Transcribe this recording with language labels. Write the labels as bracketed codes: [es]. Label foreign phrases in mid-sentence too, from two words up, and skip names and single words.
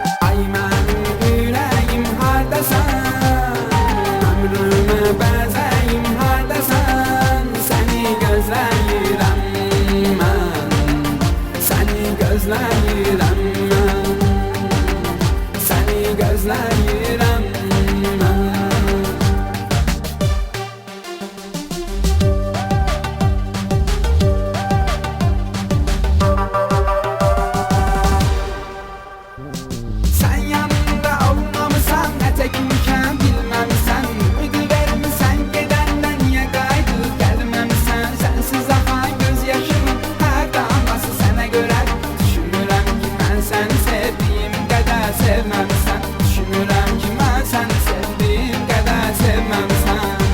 [az] Ay mənim ürəyim hardasan, ömrümə bəzəyim hardasan, səni gözləyirəm mən, səni gözləyirəm mən, səni gözləyirəm mən. [tr] Sen yanımda olmamısan, ne tekmişen bilmemisen, ümidi vermişsen, gedenden niye kaydı gelmemisen, sensiz akan gözyaşımın her damlası sana göre. [az] Düşünürəm ki [tr] ben seni sevdiğim kadar sevmemisen, [az] düşünürəm ki [tr] ben seni sevdiğim kadar sevmemisen.